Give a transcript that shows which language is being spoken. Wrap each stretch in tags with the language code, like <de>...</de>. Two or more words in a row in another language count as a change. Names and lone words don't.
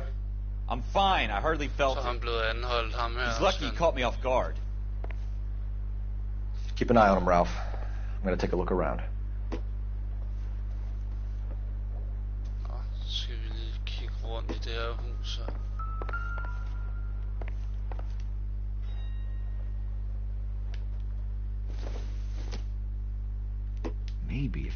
<en>I'm fine. I hardly felt it. He's lucky he caught me off guard. Keep an eye on him, Ralph. I'm going to take a look around.</en> <da>Skal vi lige kigge rundt i det her hus her.</da> <en>Maybe if...</en>